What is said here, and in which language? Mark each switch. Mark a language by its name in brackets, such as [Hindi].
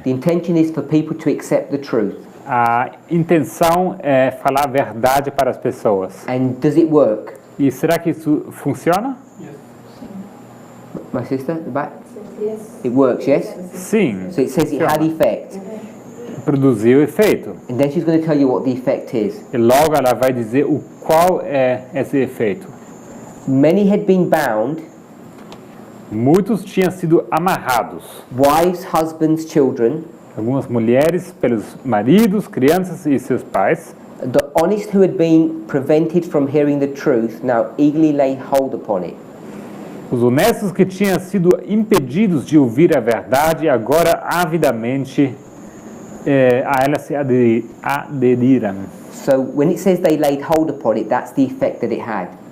[English] The intention is for people to accept the truth. [Portuguese] A intenção é falar a verdade para as pessoas. [English] And does it work? [Portuguese] E será que isso funciona? [English] My sister, at the back? Yes. It works, yes? [Portuguese] Sim, [English] So it says it had effect. [Portuguese] produziu efeito. [English] And then she's going to tell you what the effect is. [Portuguese] E logo ela vai dizer o qual é esse efeito. [English] Many had been bound, [Portuguese] Muitos tinham sido amarrados. [English] wives, husbands, children. [Portuguese] Algumas mulheres pelos maridos, crianças e seus pais. [English] The honest who had been prevented from hearing the truth now eagerly lay hold upon it. [Portuguese] Os honestos que tinham sido impedidos de ouvir a verdade, agora avidamente a ela se aderiram. [English] So when it says they laid hold upon it, that's the effect that it had.